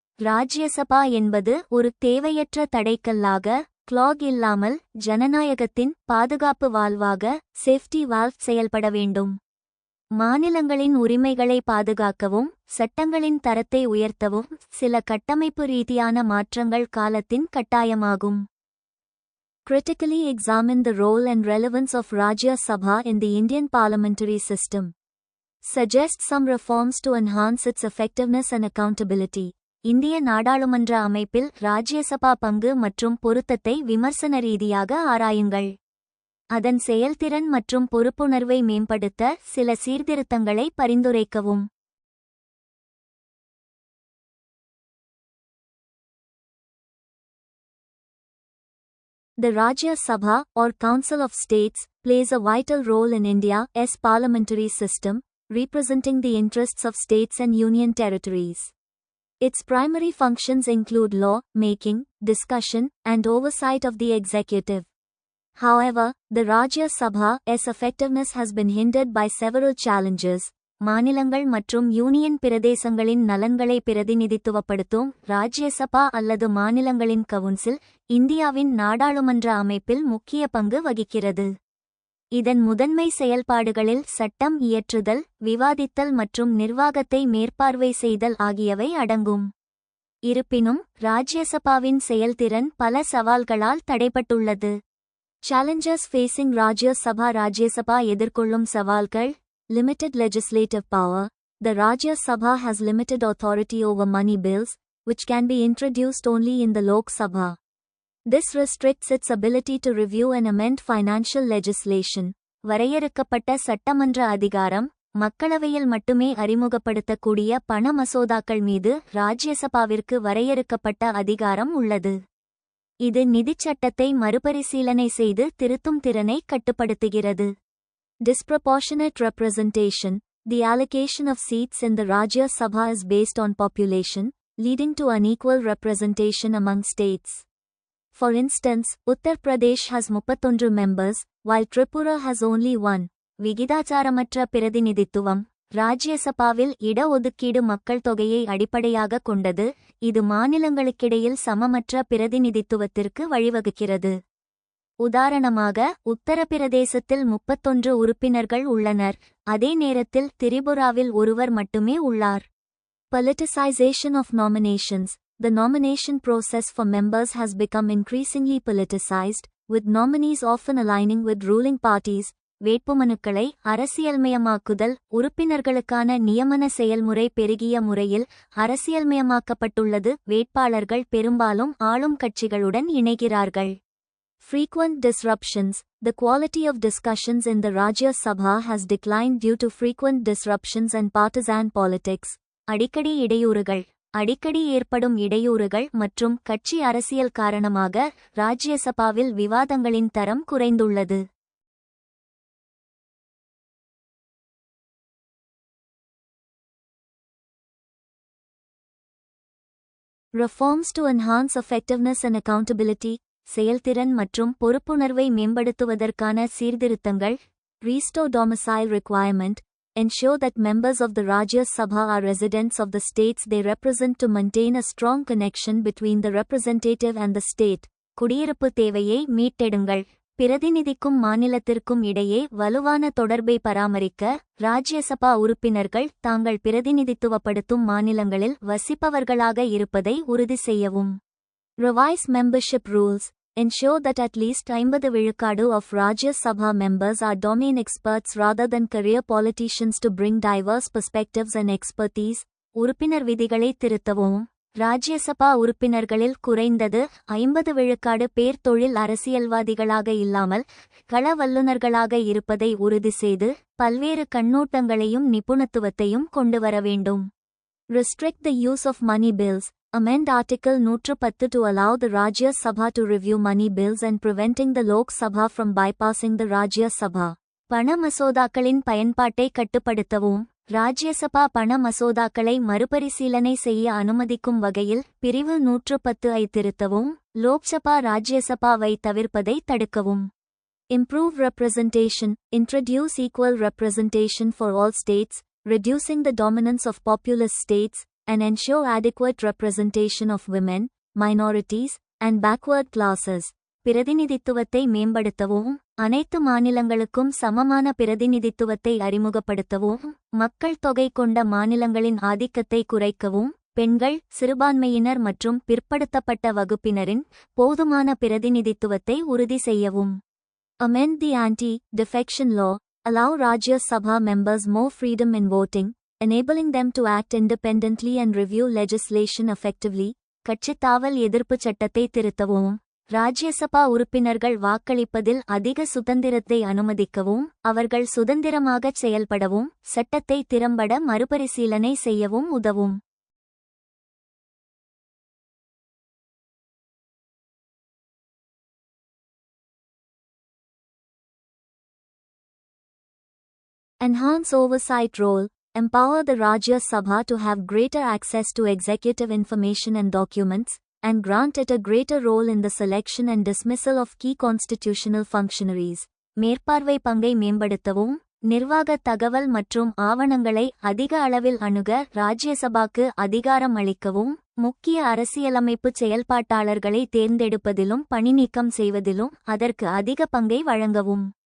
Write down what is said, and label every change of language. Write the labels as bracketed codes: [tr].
[ta] ராஜ்யசபா என்பது ஒரு தேவையற்ற தடைக்கல்லாக, கிளாக் இல்லாமல் ஜனநாயகத்தின் பாதுகாப்பு வால்வாக, சேஃப்டி வால்வ் செயல்பட வேண்டும். மாநிலங்களின் உரிமைகளை பாதுகாக்கவும் சட்டங்களின் தரத்தை உயர்த்தவும் சில கட்டமைப்பு ரீதியான மாற்றங்கள் காலத்தின் கட்டாயமாகும். [en] Critically examine the role and relevance of Rajya Sabha in the Indian parliamentary system. Suggest some reforms to enhance its effectiveness and accountability. [ta] இந்திய நாடாளுமன்ற அமைப்பில் ராஜ்யசபா பங்கு மற்றும் பொருத்தத்தை விமர்சன ரீதியாக ஆராயுங்கள். அதன் செயல்திறன் மற்றும் பொறுப்புணர்வை மேம்படுத்த சில சீர்திருத்தங்களை பரிந்துரைக்கவும். [en] The Rajya Sabha, or Council of States, plays a vital role in India's parliamentary system, representing the interests of states and union territories. Its primary functions include law making, discussion, and oversight of the executive. However, the Rajya Sabha's effectiveness has been hindered by several challenges. [ta] மாநிலங்கள் மற்றும் union பிரதேசங்களின் நலன்களை பிரதிநிதித்துவப்படுத்தும் ராஜ்யசபா அல்லது மாநிலங்களின் council இந்தியாவின் நாடாளுமன்ற அமைப்பில் முக்கிய பங்கு வகிக்கிறது. இதன் முதன்மை செயல்பாடுகளில் சட்டம் இயற்றுதல், விவாதித்தல் மற்றும் நிர்வாகத்தை மேற்பார்வை செய்தல் ஆகியவை அடங்கும். இருப்பினும் ராஜ்யசபாவின் செயல்திறன் பல சவால்களால் தடைபட்டுள்ளது. [en] Challenges facing Rajya Sabha. [ta] Rajya Sabha எதிர்கொள்ளும் சவால்கள். [en] Limited legislative power. The Rajya Sabha has limited authority over money bills, which can be introduced only in the Lok Sabha. This restricts its ability to review and amend financial legislation. [ta] வரையறுக்கப்பட்ட சட்டமன்ற அதிகாரம். மக்களவையில் மட்டுமே அறிமுகப்படுத்தக்கூடிய பண மசோதாக்கள் மீது ராஜ்யசபாவிற்கு வரையறுக்கப்பட்ட அதிகாரம் உள்ளது. இது நிதிச் சட்டத்தை மறுபரிசீலனை செய்து திருத்தும் திறனை கட்டுப்படுத்துகிறது. [en] Disproportionate representation. The allocation of seats in the Rajya Sabha is based on population, leading to unequal representation among states. For instance, Uttar Pradesh has 31 members, while Tripura has only 1. [ta] விகிதாச்சாரமற்ற பிரதிநிதித்துவம். ராஜ்யசபாவில் இடஒதுக்கீடு மக்கள் தொகையை அடிப்படையாக கொண்டது. இது மாநிலங்களுக்கிடையில் சமமற்ற பிரதிநிதித்துவத்திற்கு வழிவகுக்கிறது. உதாரணமாக, உத்தரப்பிரதேசத்தில் 31 உறுப்பினர்கள் உள்ளனர், அதே நேரத்தில் திரிபுராவில் ஒருவர் மட்டுமே உள்ளார். [en] Politicization of nominations. The nomination process for members has become increasingly politicized, with nominees often aligning with ruling parties. [ta] வேட்புமனுக்களை அரசியல்மயமாக்குதல். உறுப்பினர்களுக்கான நியமன செயல்முறை பெருகிய முறையில் அரசியல்மயமாக்கப்பட்டுள்ளது. வேட்பாளர்கள் பெரும்பாலும் ஆளும் கட்சிகளுடன் இணைகிறார்கள். [en] Frequent disruptions. The quality of discussions in the Rajya Sabha has declined due to frequent disruptions and partisan politics. [ta] அடிக்கடி இடையூறுகள். அடிக்கடி ஏற்படும் இடையூறுகள் மற்றும் கட்சி அரசியல் காரணமாக ராஜ்யசபாவில் விவாதங்களின் தரம் குறைந்துள்ளது. [en] Reforms to enhance effectiveness and accountability. [ta] செயல்திறன் மற்றும் பொறுப்புணர்வை மேம்படுத்துவதற்கான சீர்திருத்தங்கள். [en] Restore domicile requirement. Ensure that members of the Rajya Sabha are residents of the states they represent to maintain a strong connection between the representative and the state. [ta] குடியிருப்பு தேவையை மீட்டெடுங்கள். பிரதிநிதிக்கும் மாநிலத்திற்கும் இடையே வலுவான தொடர்பை பராமரிக்க ராஜ்யசபா உறுப்பினர்கள் தாங்கள் பிரதிநிதித்துவப்படுத்தும் மாநிலங்களில் வசிப்பவர்களாக இருப்பதை உறுதி செய்யவும். [en] Revise membership rules. Ensure that at least 50 விழுக்காடு of Rajya Sabha members are domain experts rather than career politicians to bring diverse perspectives and expertise. [ta] உறுப்பினர் விதிகளை திருத்தவும். ராஜ்யசபா உறுப்பினர்களில் குறைந்தது 50 விழுக்காடு பேர் தொழில் அரசியல்வாதிகளாக இல்லாமல் கள வல்லுநர்களாக இருப்பதை உறுதி செய்து பல்வேறு கண்ணோட்டங்களையும் நிபுணத்துவத்தையும் கொண்டுவர வேண்டும். [en] Restrict the use of money bills. Amend Article 110 to allow the Rajya Sabha to review money bills and preventing the Lok Sabha from bypassing the Rajya Sabha. [ta] பண மசோதாக்களின் பயன்பாட்டை கட்டுப்படுத்தவும் ராஜ்யசபா பண மசோதாக்களை மறுபரிசீலனை செய்ய அனுமதிக்கும் வகையில் பிரிவு 110 ஐ திருத்தவும் லோக்சபா ராஜ்யசபாவை தவிர்ப்பதை தடுக்கவும். [en] Improve representation. Introduce equal representation for all states, reducing the dominance of populous states, and ensure adequate representation of women, minorities, and backward classes. [ta] பிரதிநிதித்துவத்தை மேம்படுத்தவும் அனைத்து மாநிலங்களுக்கும் சமமான பிரதிநிதித்துவத்தை அறிமுகப்படுத்தவும் மக்கள் தொகை கொண்ட மாநிலங்களின் ஆதிக்கத்தை குறைக்கவும் பெண்கள், சிறுபான்மையினர் மற்றும் பிற்படுத்தப்பட்ட வகுப்பினரின் போதுமான பிரதிநிதித்துவத்தை உறுதி செய்யவும். [en] Amend the Anti-Defection Law. Allow Rajya Sabha members more freedom in voting, enabling them to act independently and review legislation effectively. [ta] கட்சித் தாவல் எதிர்ப்புச் சட்டத்தை திருத்தவும் ராஜ்யசபா உறுப்பினர்கள் வாக்களிப்பதில் அதிக சுதந்திரத்தை அனுமதிக்கவும் அவர்கள் சுதந்திரமாகச் செயல்படவும் சட்டத்தை திறம்பட மறுபரிசீலனை செய்யவும் உதவும். [en] Enhance oversight role. Empower the Rajya Sabha to have greater access to executive information and documents, and grant it a greater role in the selection and dismissal of key constitutional functionaries. [ta] மேற்பார்வை பங்கை மேம்படுத்தவும் நிர்வாக தகவல் மற்றும் ஆவணங்களை அதிக அளவில் அணுக ராஜ்யசபாக்கு அதிகாரம் அளிக்கவும் முக்கிய அரசியலமைப்பு செயல்பாட்டாளர்களை தேர்ந்தெடுப்பதிலும் பணிநீக்கம் செய்வதிலும் அதற்கு அதிக பங்கை வழங்கவும்.